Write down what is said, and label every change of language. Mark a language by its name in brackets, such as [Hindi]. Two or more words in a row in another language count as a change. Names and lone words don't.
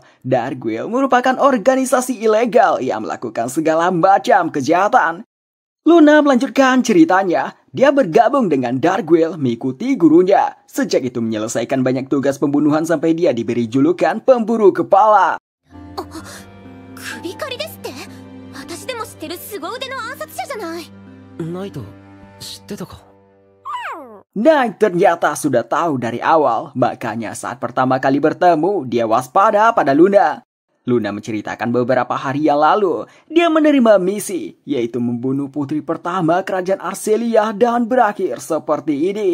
[Indonesian] Dark Guild merupakan organisasi ilegal yang melakukan segala macam kejahatan. Luna melanjutkan ceritanya. Dia bergabung dengan Dark Guild mengikuti gurunya. Sejak itu menyelesaikan banyak tugas pembunuhan sampai dia diberi julukan pemburu kepala. [Japanese] 首狩りですって？私でも知ってる凄腕の暗殺者じゃない。ナイト、知ってたか？ [Indonesian] Knight ternyata sudah tahu dari awal, makanya saat pertama kali bertemu, dia waspada pada Luna. Luna menceritakan beberapa hari yang lalu, dia menerima misi, yaitu membunuh putri pertama kerajaan Arcelia dan berakhir seperti ini.